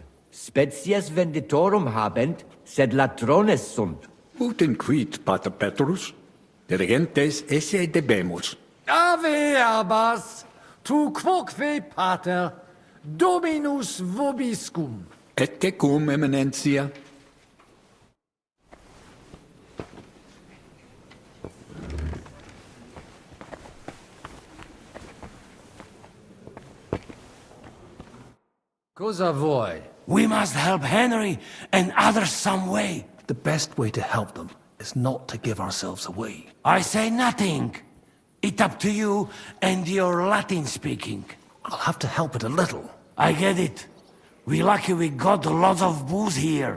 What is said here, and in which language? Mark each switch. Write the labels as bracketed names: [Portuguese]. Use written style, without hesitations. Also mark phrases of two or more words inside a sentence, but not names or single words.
[Latin] Species venditorum habent, sed latrones sunt. Ut inquit, pater Petrus. Dirigentes esse debemus. Ave abbas, tu quoque pater, dominus vobiscum. Et tecum, eminentia. [Italian] Cosa vuoi? [English] We must help Henry and others some way. The best way to help them is not to give ourselves away. I say nothing. It's up to you and your Latin speaking. I'll have to help it a little. I get it. We lucky we got lots of booze here.